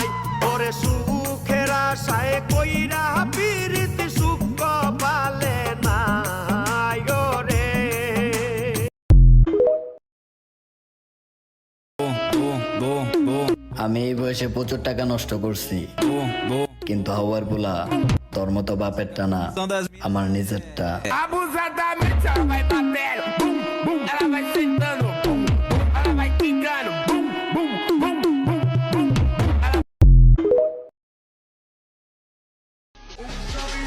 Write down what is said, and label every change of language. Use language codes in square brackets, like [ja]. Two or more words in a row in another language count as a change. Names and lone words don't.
[bn] ওরে সুখের আশায় কইরা প্রীতি সুখ পালে নাই ওরে। আমি এই বয়সে প্রচুর টাকা নষ্ট করছি, কিন্তু হওয়ার পোলা তোর মতো বাপের টানা আমার নিজেরটা। [pt] Abusadamente ela vai batendo, bum, bum, ela vai sentando, bum, bum, ela vai quicando, bum, bum, bum, bum, bum, bum.